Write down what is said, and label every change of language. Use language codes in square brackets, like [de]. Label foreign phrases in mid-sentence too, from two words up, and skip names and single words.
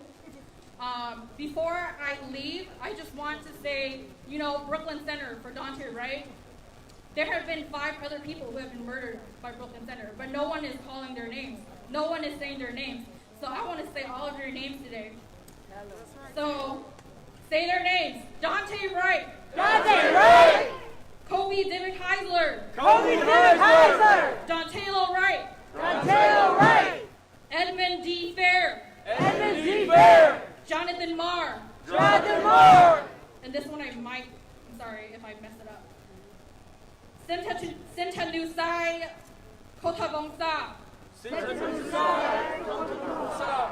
[en] Before I leave, I just want to say, you know, Brooklyn Center for Daunte Wright. There have been 5 other people who have been murdered by Brooklyn Center, but no one is calling their names. No one is saying their names. So I want to say all of your names today. So, say their names. Daunte Wright. Daunte Wright. Kobe Dimmick Heisler. Kobe Dimmick Heisler. Dontalo Wright. Dontalo Wright. Edmund D. Fair. Edmund D. Fair. Jonathan Marr. Jonathan Marr. And this one I'm sorry if I mess it up. Sintanusai Kotavongsa. Sintanusai Kotavongsa.